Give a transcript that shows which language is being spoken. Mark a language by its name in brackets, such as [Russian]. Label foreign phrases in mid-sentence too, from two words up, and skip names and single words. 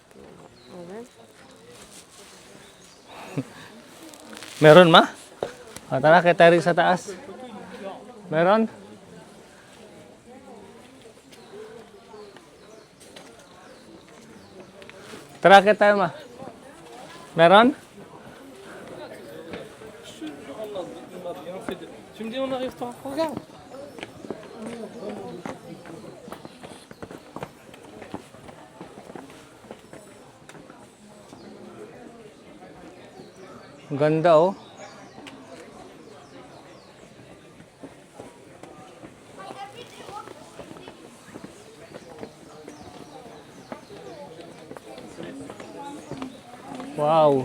[Filipino] Meron ma? Tara, kaya tayo rin sa taas. Meron? Tara, kaya tayo ma. Meron? [French] Tu me dis on arrive pas. Regarde. [Filipino] Ang ganda oh. Wow.